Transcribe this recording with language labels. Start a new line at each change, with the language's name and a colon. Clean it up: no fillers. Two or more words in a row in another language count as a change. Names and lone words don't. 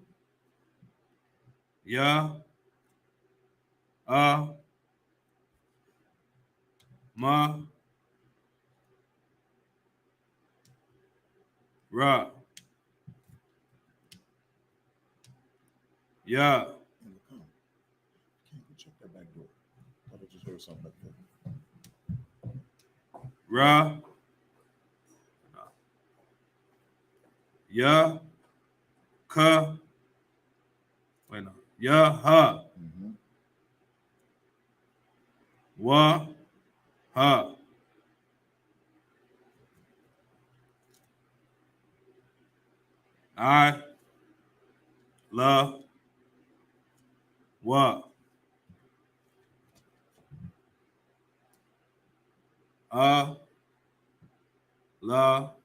English: Ya. Ma. Ra. Ya. Can't go check that back door. I just heard something like that. Ra. Ya. Ka. Wait, no. Ya. Ha. Wa. Ha. I. La. Wa. La.